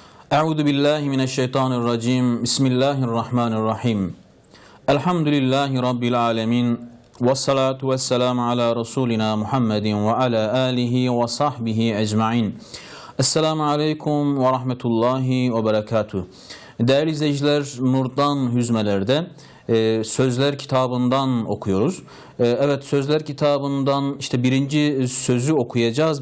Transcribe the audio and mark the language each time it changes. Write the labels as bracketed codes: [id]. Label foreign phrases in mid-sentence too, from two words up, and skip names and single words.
[ar] أعوذ بالله من الشيطان الرجيم. بسم الله الرحمن الرحيم. الحمد لله رب العالمين. والصلاة والسلام على رسولنا محمد وعلى آله وصحبه أجمعين. السلام عليكم ورحمة الله وبركاته. [tr] Değerli izleyiciler, Nur'dan Hüzmeler'de Sözler kitabından okuyoruz. Evet, Sözler kitabından birinci sözü okuyacağız.